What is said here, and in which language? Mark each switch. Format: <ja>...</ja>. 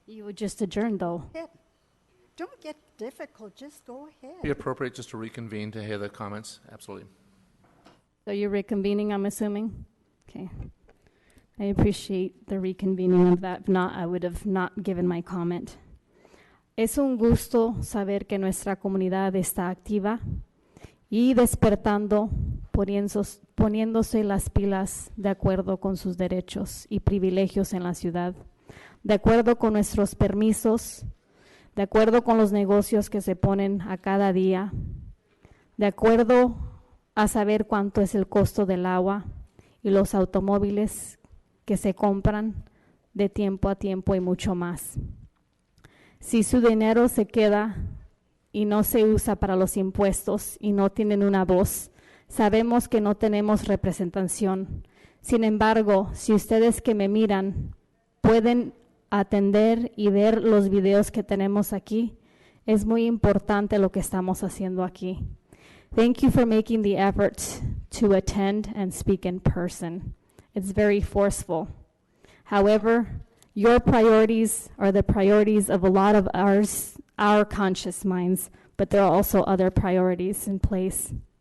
<en>You would just adjourn, though. Go ahead. Don't get difficult. Just go ahead. Be appropriate just to reconvene to hear the comments. Absolutely. So you're reconvening, I'm assuming? Okay. I appreciate the reconvening of that. If not, I would have not given my comment.</en> <es>Es un gusto saber que nuestra comunidad está activa y despertando, poniéndose las pilas de acuerdo con sus derechos y privilegios en la ciudad, de acuerdo con nuestros permisos, de acuerdo con los negocios que se ponen a cada día, de acuerdo a saber cuánto es el costo del agua y los automóviles que se compran de tiempo a tiempo y mucho más. Si su dinero se queda y no se usa para los impuestos y no tienen una voz, sabemos que no tenemos representación. Sin embargo, si ustedes que me miran pueden atender y ver los videos que tenemos aquí, es muy importante lo que estamos haciendo aquí.</es> <en>Thank you for making the effort to attend and speak in person. It's very forceful. However, your priorities are the priorities of a lot of our conscious minds, but there are also other priorities in place.</en>